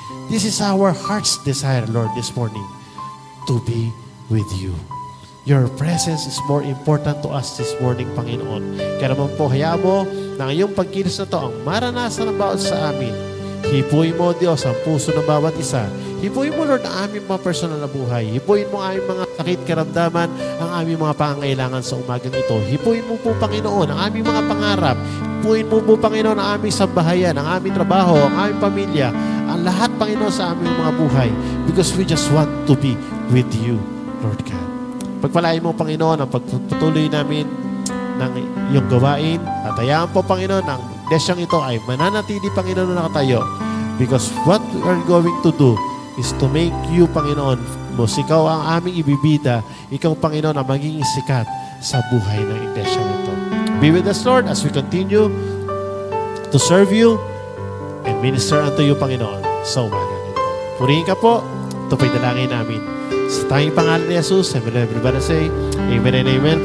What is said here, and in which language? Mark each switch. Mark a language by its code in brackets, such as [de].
[en] This is our heart's desire, Lord, this morning, to be with you. Your presence is more important to us this morning, Panginoon. [tl] Kaya naman po, hayaan mo na ngayong pagkilos na to ang maranasan ng bawat sa amin. Hipuin mo, Diyos, ang puso ng bawat isa. Hipuin mo, Lord, ang aming mga personal na buhay. Hipuin mo ang aming mga sakit, karamdaman, ang aming mga pangangailangan sa umagang ito. Hipuin mo po, Panginoon, ang aming mga pangarap. Hipuin mo po, Panginoon, ang aming sambahayan, ang aming trabaho, ang aming pamilya, ang lahat, Panginoon, sa aming mga buhay. [en] Because we just want to be with you, Lord God. [tl] Pagpalain mo, Panginoon, ang pagpatuloy namin ng iyong gawain. At hayaan po, Panginoon, ang desyang ito ay mananatili, Panginoon, na nakatayo. [en] Because what we are going to do is to make you, Panginoon, [tl] ikaw ang aming ibibida. Ikaw, Panginoon, ang maging sikat sa buhay ng iglesyang ito. [en] Be with us, Lord, as we continue to serve you and minister unto you, Panginoon, [tl] sa umaga nito. Purihin ka po. Ito po'y dalangin namin. Sa tanging pangalan ni Jesus, [en] everybody say, Amen and Amen.